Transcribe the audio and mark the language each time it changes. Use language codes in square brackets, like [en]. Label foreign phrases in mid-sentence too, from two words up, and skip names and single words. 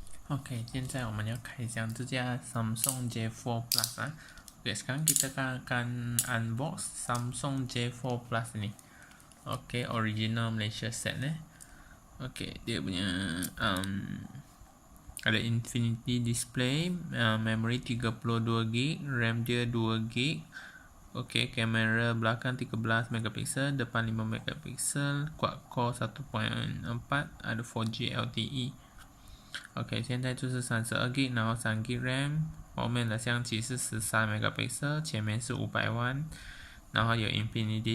[ms] OK， [zh] 现在我们要开箱这架 [ms] Samsung J4 Plus OK, sekarang kita akan unbox Samsung J4 Plus ni. OK, original Malaysia set OK, dia punya ada [en] infinity display, [ms] memory 32GB, RAM dia 2GB. OK, kamera belakang 13 megapiksel, depan 5 megapiksel, [en] quad core [ms] 1.4, ada 4G [zh] LTE。OK， 现在就是32GB， 然后3GB RAM， 后面的相机是13 megapixel， 前面是500万，然后有 infinity